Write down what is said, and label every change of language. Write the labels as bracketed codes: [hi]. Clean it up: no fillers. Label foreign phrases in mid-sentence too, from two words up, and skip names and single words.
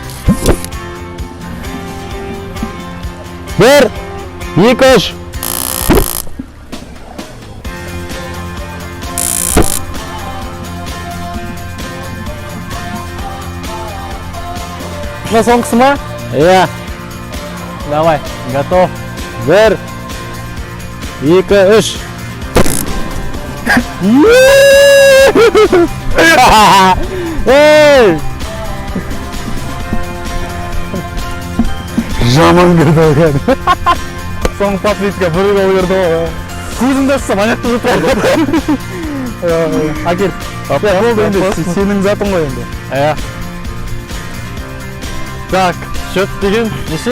[kk] 1, 2, 3. Мына соңғысы ма? Я. [ru] Давай, готов. [kk] 1, 2, 3. Ей! Жаман кірді оған. Соңғы попытка бір гол кірді оған. Көзімді ашсам аяқты жұтады. Әкел. Болды енді, сенің затың ғой енді. Так, счет деген неше?